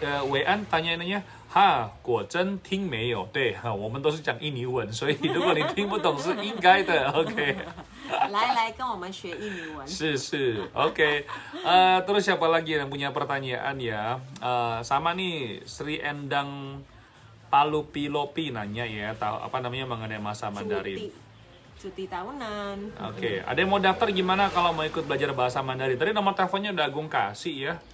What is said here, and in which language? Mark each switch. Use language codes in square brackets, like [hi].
[zh] Wei An tanya哈，果真听没有？对，我们都是讲印尼文，所以如果你听不懂是应该的。 [en] OK， [zh] 来跟我们学印尼文。是 OK. [id] Terus siapa lagi yang punya pertanyaan ya? Sama nih Sri Endang Palupilopi nanya ya, tahu apa namanya mengenai masa Mandarin. Cuti tahunan. Oke, ada yang mau daftar gimana kalau mau ikut belajar bahasa Mandarin? Tadi nomor teleponnya udah Agung kasih ya.